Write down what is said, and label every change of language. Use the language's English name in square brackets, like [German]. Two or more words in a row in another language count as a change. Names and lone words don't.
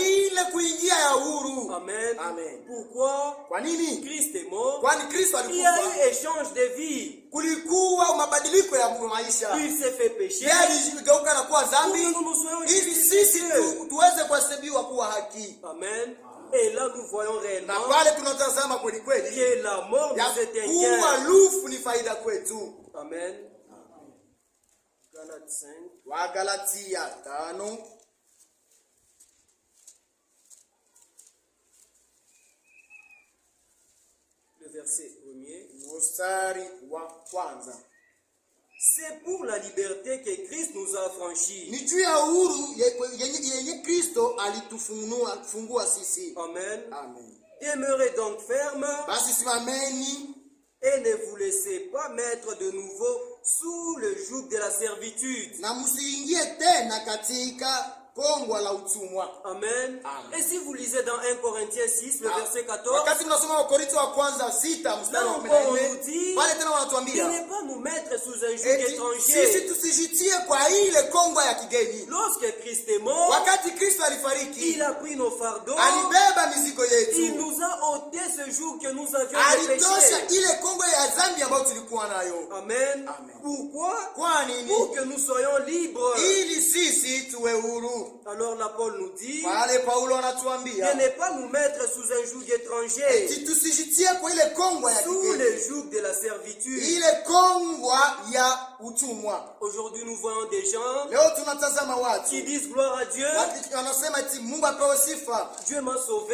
[French] Amen. Pourquoi? Christ est mort. Il y a eu échange de vie. Il s'est fait pécher pour que nous soyons justifiés. Amen. Et là nous voyons réellement [Swahili] na pale tunatazama kweli kweli [French] que la mort nous est un gain. [Swahili] Kuwa lufu ni faida kwetu. [French] Amen. Galates 5. [Swahili] Wa Galatia 5. [French] Le verset 1er. [Swahili] Mstari wa kwanza. [French] C'est pour la liberté que Christ nous a affranchis. [Swahili] Ni juu ya uhuru yenye Kristo alitufungua sisi. [French] Amen. [Swahili] Amen. [French] Demeurez donc ferme. [Swahili] Basi simameni. [French] Et ne vous laissez pas mettre de nouveau sous le joug de la servitude. [Swahili] Na msiingie tena katika kongwa la utumwa. [French] Amen. Amen. Et si vous lisez dans 1 Corinthiens 6, le verset 14, [Swahili] wakati mnasoma Wakorintho wa kwanza 6 mstari wa 14, pale tena wanatuambia [French] ne pas nous mettre sous un joug étranger. [Swahili] Sisi tusijitie kwa ile kongwa ya kigeni. [French] Lorsque Christ est mort, [Swahili] wakati Kristo alifariki, [French] il a pris nos fardeaux, [Swahili] alibeba mizigo yetu. [French] Il nous a ôté ce joug que nous avions de péché. [Swahili] Alitosha ile kongwa ya dhambi ambayo tulikuwa nayo. [French] Amen. Amen. Pourquoi? [Swahili] Kwa nini? [French] Pour que nous soyons libres. [Swahili] Ili sisi tuwe huru. [French] Alors la Paul nous dit de ne pas nous mettre sous un joug étranger, sous le joug de la servitude. Aujourd'hui nous voyons des gens qui disent gloire à Dieu, Dieu m'a sauvé.